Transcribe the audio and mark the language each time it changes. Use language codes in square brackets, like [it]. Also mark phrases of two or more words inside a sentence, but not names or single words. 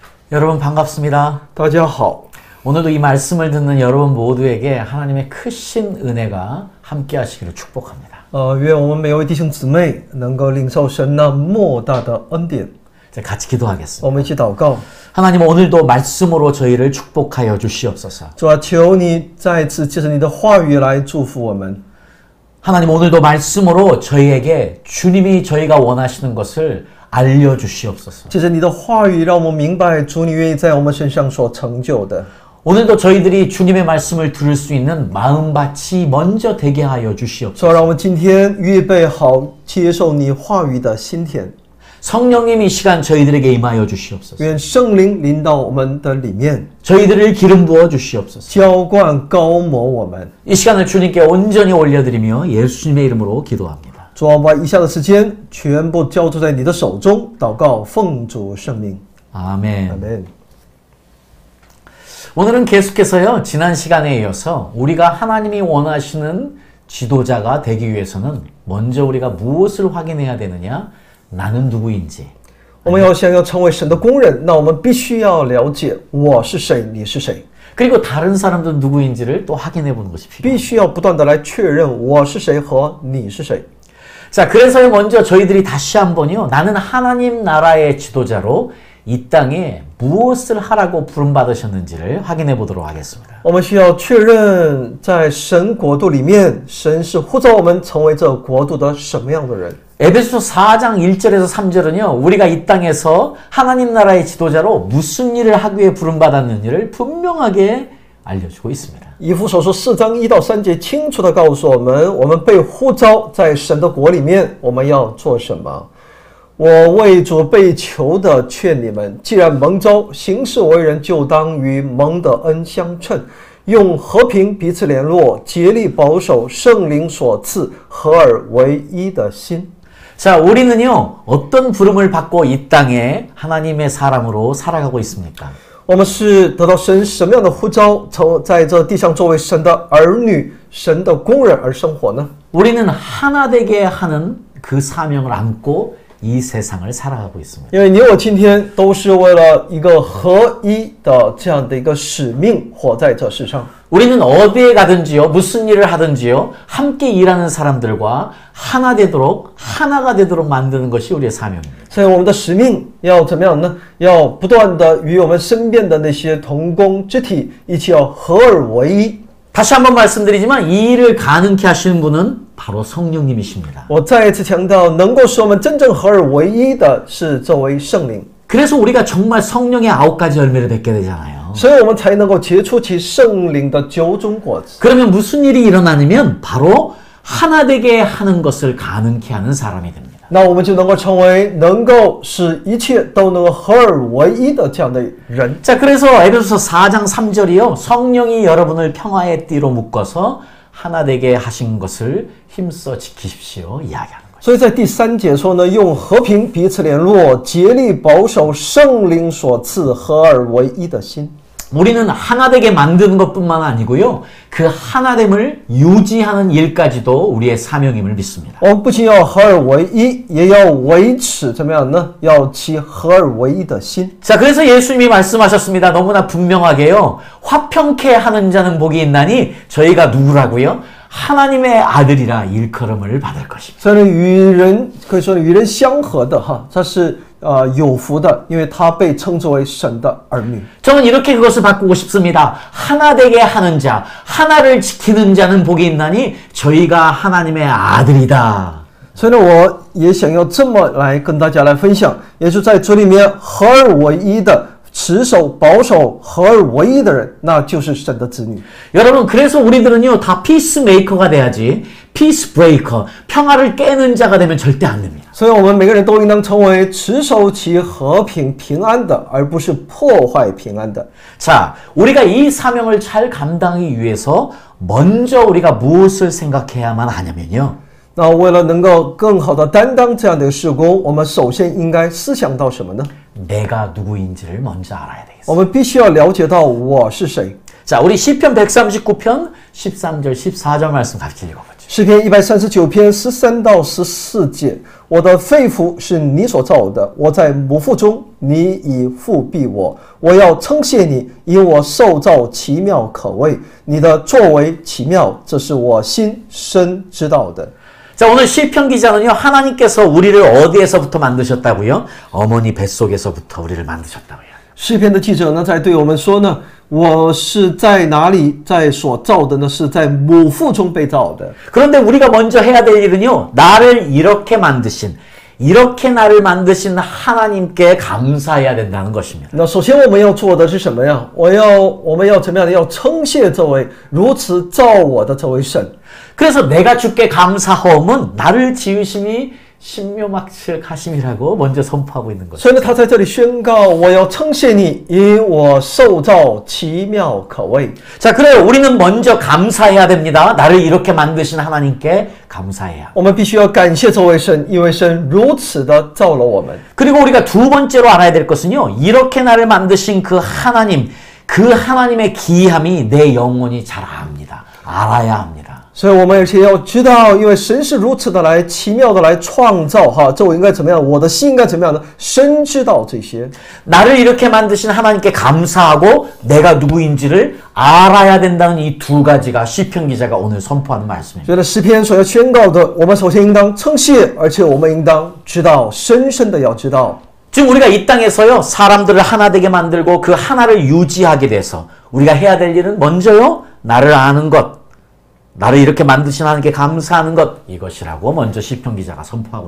[ko] 여러분 반갑습니다. [zh] 大家好， [ko] 오늘도 이 말씀을 듣는 여러분 모두에게 하나님의 크신 은혜가 함께 하시기를 축복합니다. [zh] 愿我们每位弟兄姊妹能够领受神那莫大的恩典。 [ko] 같이 기도하겠습니다. [zh] 我们一起祷告。 [ko] 하나님 오늘도 말씀으로 저희를 축복하여 주시옵소서. [zh] 主啊，求你再次借着你的话语来祝福我们。 [ko] 하나님 오늘도 말씀으로 저희에게 주님이 저희가 원하시는 것을 알려주시옵소서. [zh] 借着你的话语，让我们明白主你愿意在我们身上所成就的。 [ko] 오늘도 저희들이 주님의 말씀을 들을 수 있는 마음밭이 먼저 되게 하여 주시옵소서. [zh] 主啊，让我们今天预备好接受你话语的心田。 [ko] 성령님 이 시간 저희들에게 임하여 주시옵소서. [zh] 愿圣灵临到我们的里面， [ko] 저희들을 기름 부어 주시옵소서. [zh] 浇灌高抹我们。 [ko] 이 시간을 주님께 온전히 올려드리며 예수님의 이름으로 기도합니다. [zh] 主啊，把以下的时间全部交托在你的手中，祷告奉主圣名。 [ko] 아멘. 아멘. 오늘은 계속해서요, 지난 시간에 이어서 우리가 하나님이 원하시는 지도자가 되기 위해서는 먼저 우리가 무엇을 확인해야 되느냐? 나는 누구인지. [zh] 我们要想要成为神的工人，那我们必须要了解我是谁，你是谁， [ko] 그리고 다른 사람도 누구인지를 또 확인해 보는 것이 [zh] 必 [ko] 필요합니다. [zh] 须要不断的来确认我是谁和你是谁。 [ko] 자, 그래서요, 먼저 저희들이 다시 한번요, 나는 하나님 나라의 지도자로 이 땅에 무엇을 하라고 부름받으셨는지를 확인해 보도록 하겠습니다. [zh] 我们需要确认，在神国度里面，神是呼召我们成为这国度的什么样的人。 [ko] 에베소서 4장 1절에서 3절은요, 우리가 이 땅에서 하나님 나라의 지도자로 무슨 일을 하기 위해 부름받았는지를 분명하게 알려주고 있습니다. [zh] 以弗所书4章1到3节清楚地告诉我们，我们被呼召在神的国里面，我们要做什么。我为主被求的劝你们，既然蒙召，行事为人就当与蒙的恩相称，用和平彼此联络，竭力保守圣灵所赐合而为一的心。 [ko] 자, 우리는요, 어떤 부름을 받고 이 땅에 하나님의 사람으로 살아가고 있습니까? [zh] 我们是得到神什么样的呼召，在这地上作为神的儿女、神的工人而生活呢？ [ko] 우리는 하나 되게 하는 그 사명을 안고 이 세상을 살아가고 있습니다. [zh] 因为你我今天都是为了一个合一的这样的一个使命活在这世上。 [ko] 우리는 어디에 가든지요, 무슨 일을 하든지요, 함께 일하는 사람들과 하나가 되도록 만드는 것이 우리의 사명입니다. [zh] 所以我们的使命要怎么样呢？要不断的与我们身边的那些同工肢体一起要合而为一。 [ko] 다시 한번 말씀드리지만 이 일을 가능케 하시는 분은 바로 성령님이십니다. [zh] 我再一次强调，能够使我们真正合而为一的是这位圣灵。 [ko] 그래서 우리가 정말 성령의 9가지 열매를 맺게 되잖아요. [zh] 所以我们才能够结出其圣灵的9种果子。 [ko] 그러면 무슨 일이 일어나냐면 바로 하나 되게 하는 것을 가능케 하는 사람이 됩니다. [zh] 那我们就能够成为能够使一切都能够合而为一的这样的人。 [ko] 자, 그래서 에베소서 4장 3절이요. 성령이 여러분을 평화의 띠로 묶어서 하나 되게 하신 것을 힘써 지키십시오. 이야기하는 거예요. [zh] 所以在第3节说呢，用和平彼此联络，竭力保守圣灵所赐合而为一的心。 [ko] 우리는 하나 되게 만드는 것뿐만 아니고요. 그 하나됨을 유지하는 일까지도 우리의 사명임을 믿습니다. [zh] 我们不仅要合而为一，也要维持怎么样呢？要其合而为一的心。 [ko] 자, 그래서 예수님이 말씀하셨습니다. 너무나 분명하게요. 화평케 하는 자는 복이 있나니 저희가 누구라고요? 하나님의 아들이라 일컬음을 받을 것입니다. [zh] 所以与人可以说与人相合的哈，他是有福的，因为他被称之为神的儿女。 [ko] 저는 이렇게 그것을 바꾸고 싶습니다. 하나 되게 하는 자, 하나를 지키는 자는 복이 있나니 저희가 하나님의 아들이다. [zh] 所以呢，我也想要这么来跟大家来分享，也就在主里面合而为一的。持守、保守、合而为一的人，那就是神的子女。 [ko] 여러분, 그래서 우리들은요, 다 피스메이커가 돼야지, 피스브레이커, 평화를 깨는 자가 되면 절대 안 됩니다. [zh] 所以我们每个人都应当成为持守其和平、平安的，而不是破坏平安的。 [ko] 자, 우리가 이 사명을 잘 감당하기 위해서 먼저 우리가 무엇을 생각해야만 하냐면요. [zh] 那为了能够更好的担当这样的事工，我们首先应该思想到什么呢？ [ko] 내가 누구인지를 먼저 알아야 되겠습니다. [zh] 我们必须要了解到我是谁。 [ko] 자, 우리 시편 139편 13절 14절 말씀 같이 읽어보죠. [zh] 诗篇139篇13到14节，我的肺腑是你所造的，我在母腹中，你已复庇我。我要称谢你，因我受造奇妙可畏，你的作为奇妙，这是我心深知道的。 [ko] 자, 오늘 시편 기자는요, 하나님께서 우리를 어디에서부터 만드셨다고요? 어머니 뱃속에서부터 우리를 만드셨다고요. [zh] 诗篇的记者呢，在对我们说呢，我是在哪里在所造的呢？是在母腹中被造的。 [ko] 그런데 우리가 먼저 해야 될 일은요, 나를 이렇게 만드신, 이렇게 나를 만드신 하나님께 감사해야 된다는 것입니다. [zh] 那首先我们要做的是什么呀？我们要怎么样的？要称谢这位如此造我的这位神。 [ko] 그래서 내가 주께 감사하오면 나를 지으심이 신묘막측하심이라고 먼저 선포하고 있는 거죠. [zh] 所以呢，他在这里宣告：我要称谢你，因我受造奇妙可畏。 [ko] 자, 그래요. 우리는 먼저 감사해야 됩니다. 나를 이렇게 만드신 하나님께 감사해야. [zh] 我们必须要感谢这位神，因为神如此的造了我们。 [ko] 그리고 우리가 두 번째로 알아야 될 것은요. 이렇게 나를 만드신 그 하나님, 그 하나님의 기이함이 내 영혼이 잘 압니다. 알아야 합니다. [zh] 所以我们而且要知道，因为神是如此的来奇妙的来创造哈，这我应该怎么样？我的心应该怎么样呢？神知道这些。 [ko] 나를 이렇게 만드신 하나님께 감사하고 내가 누구인지를 알아야 된다는 이 두 가지가 시편 기자가 오늘 선포하는 말씀입니다. [zh] 所以呢，诗篇所要宣告的，我们首先应当称谢，而且我们应当知道，深深的要知道。 [ko] 지금 우리가 이 땅에서요, 사람들을 하나 되게 만들고 그 하나를 유지하게 돼서 우리가 해야 될 일은 먼저요, 나를 아는 것, 나를 이렇게 만드신 하나님께 감사하는 것, 이것이라고 먼저 시편 기자가 선포하고